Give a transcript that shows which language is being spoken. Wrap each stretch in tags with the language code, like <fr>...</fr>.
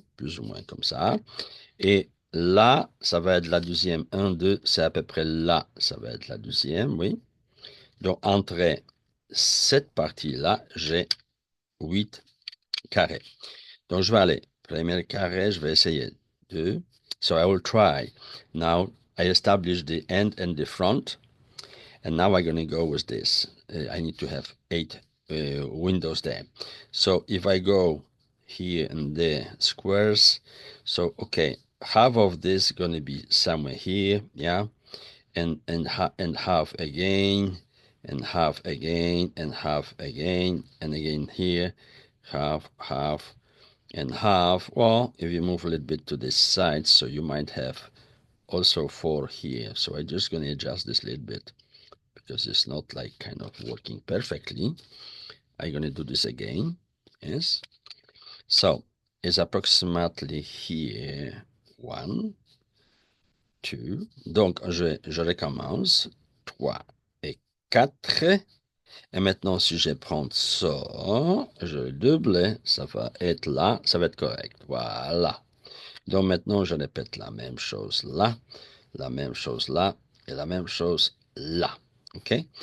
<fr>Plus ou moins comme ça. Et là, ça va être la deuxième. Un, deux, c'est à peu près là, ça va être la deuxième. Oui? Donc, entre cette partie-là, j'ai 8 carrés. Donc, je vais aller. Premier carré, je vais essayer. 2.</fr> <en>So, I will try. Now, I establish the end and the front. And now I'm going to go with this. I need to have 8 windows there. So, if I go here in the squares, so, okay, half of this is going to be somewhere here, yeah? And half again, and half again, and half again, and again here, half, half, and half. Well, if you move a little bit to this side, so you might have also 4 here. So I'm just going to adjust this a little bit because it's not like kind of working perfectly. I'm going to do this again. Yes. So it's approximately here 1, 2.</en> <fr>Donc, je recommence. 3 et 4. Et maintenant, si je prends ça, je double, ça va être là, ça va être correct. Voilà. Donc maintenant, je répète la même chose là, la même chose là et la même chose là. OK?</fr>